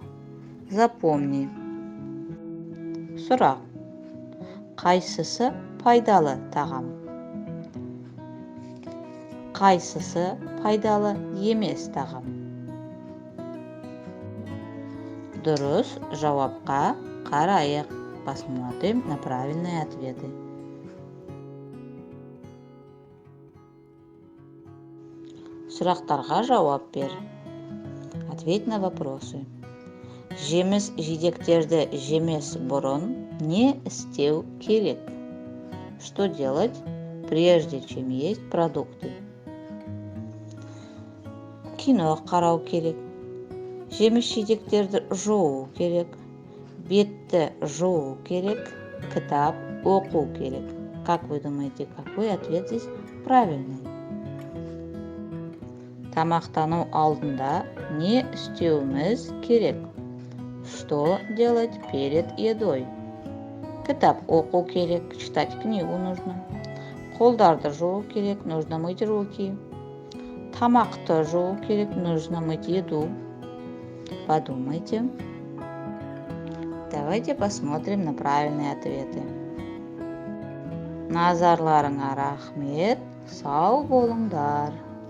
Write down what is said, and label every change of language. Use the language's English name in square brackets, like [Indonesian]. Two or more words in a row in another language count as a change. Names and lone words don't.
[Russian] Запомни. Сұрақ. [Kazakh] Қайсысы пайдалы тағам? Қайсысы пайдалы емес тағам? Дұрыс жауапқа қарайық. [Russian] Посмотрим на правильные ответы. [Kazakh] Сұрақтарға жауап бер. [Russian] Ответь на вопросы. [Kazakh] Жеміс жидектерді жемес бұрын не істеу керек? [Russian] Что делать, прежде чем есть продукты? [Kazakh] Кино қарау керек. Жеміс жидектерді жуу керек. Бетті жуу керек. Кітап оқу керек. [Russian] Как вы думаете, какой ответ здесь правильный? [Kazakh] Тамақтану алдында не істеуіміз керек? [Russian] Что делать перед едой? [Kazakh] Кітап оқу керек, [Russian] читать книгу нужно. [Kazakh] Қолдарды жуу керек, [Russian] нужно мыть руки. [Kazakh] Тамақты жуу керек, [Russian] нужно мыть еду. Подумайте. Давайте посмотрим на правильные ответы. [Kazakh] Назарларыңа рахмет, сау болыңдар.